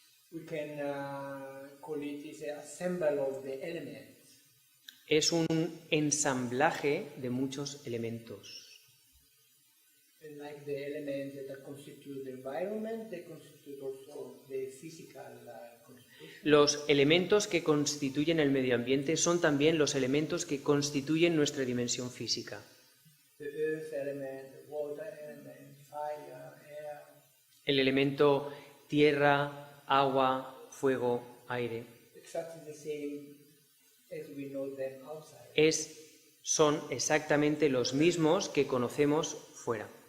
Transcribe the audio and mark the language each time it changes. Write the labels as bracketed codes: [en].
[en] We can call it is an assemble of the elements. [es] Es un ensamblaje de muchos elementos. [en] And like the elements that constitute the environment, they constitute also the physical constitution. [es] Los elementos que constituyen el medio ambiente son también los elementos que constituyen nuestra dimensión física. [en] The earth element, the water element, fire, air. [es] El elemento tierra, agua, fuego, aire. [en] Exactly the same as we know them outside. [es] Son exactamente los mismos que conocemos fuera.